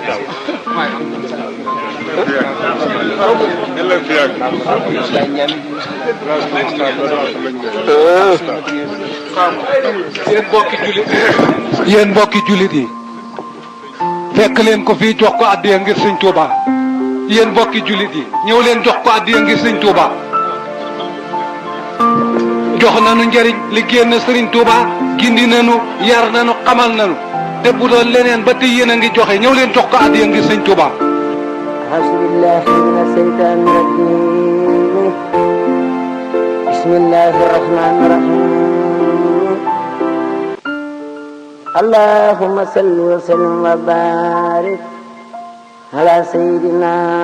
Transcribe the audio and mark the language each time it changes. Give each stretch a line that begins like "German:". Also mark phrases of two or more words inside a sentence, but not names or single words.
Wolof: yéen mbokki jullit yi fekk leen ko fii jox ko addiya ngir sëñ Touba yéen mbokki jullit yi ñëw leen jox ko addiya ngir sëñ Touba jox nañu njëriñ liggéey na sëriñ Touba gindi nañu yar nañu xamal nañu te bu doon leneen ba tey yéen a ngi joxe ñëw leen jox ko addiya ngir sëñ Touba.
Arabic: أعوذ بالله من الشيطان الرجيم بسم الله الرحمن الرحيم اللهم صل وسلم وبارك على سيدنا